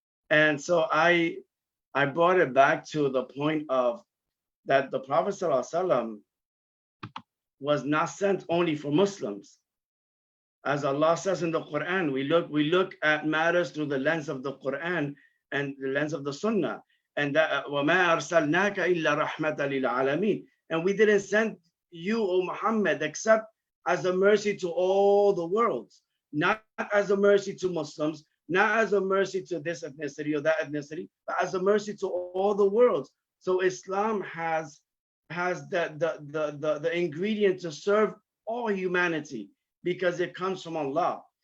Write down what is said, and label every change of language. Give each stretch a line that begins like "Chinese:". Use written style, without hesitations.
English: And so I brought it back to the point of that the Prophet ﷺ was not sent only for Muslims. As Allah says in the Quran, we look at matters through the lens of the Quran and the lens of the Sunnah. And that
Arabic: وَمَا أَرْسَلْنَاكَ إِلَّا رَحْمَةً لِلْعَالَمِينَ.
English: And we didn't send you, O Muhammad, except as a mercy to all the worlds, not as a mercy to Muslims, not as a mercy to this ethnicity or that ethnicity, but as a mercy to all the worlds. So Islam has the ingredient to serve all humanity because it comes from Allah.